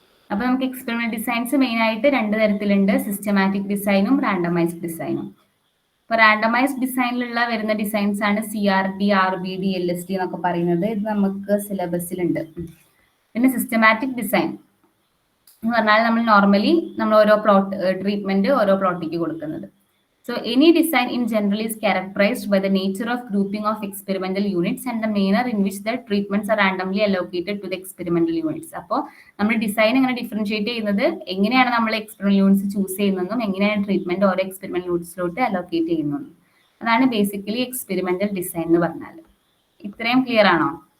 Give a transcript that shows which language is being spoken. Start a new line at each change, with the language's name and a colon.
Malayalam: അപ്പൊ നമുക്ക് experimental designs main ആയിട്ട് രണ്ട് തരത്തിലുണ്ട്, സിസ്റ്റമാറ്റിക് ഡിസൈനും റാൻഡമൈസ്ഡ് ഡിസൈനും. ഇപ്പൊ റാൻഡമൈസ്ഡ് ഡിസൈനിലുള്ള വരുന്ന ഡിസൈൻസ് ആണ് CRD, RBD, LSD എന്നൊക്കെ പറയുന്നത്. ഇത് നമുക്ക് സിലബസിലുണ്ട്. പിന്നെ സിസ്റ്റമാറ്റിക് ഡിസൈൻ എന്ന് പറഞ്ഞാൽ നമ്മൾ നോർമലി നമ്മൾ ഓരോ ട്രീറ്റ്മെന്റ് ഓരോ പ്ലോട്ടിക്ക് കൊടുക്കുന്നത്.
English: So any design in general is characterized by the nature of grouping of experimental units and the manner in which the treatments are randomly allocated to the experimental units.
Malayalam: അപ്പോൾ നമ്മൾ design എങ്ങനെ differentiate ചെയ്യുന്നത്, എങ്ങനെയാണ് നമ്മൾ experimental units choose ചെയ്യുന്നതും എങ്ങനെയാണ് treatment ഓരോ experimental യൂണിറ്റ്സിലോട്ട് allocate ചെയ്യുന്നതും. അതാണ് ബേസിക്കലി എക്സ്പെരിമെന്റൽ ഡിസൈൻ എന്ന് പറഞ്ഞാൽ. ഇത്രയും ക്ലിയർ ആണോ?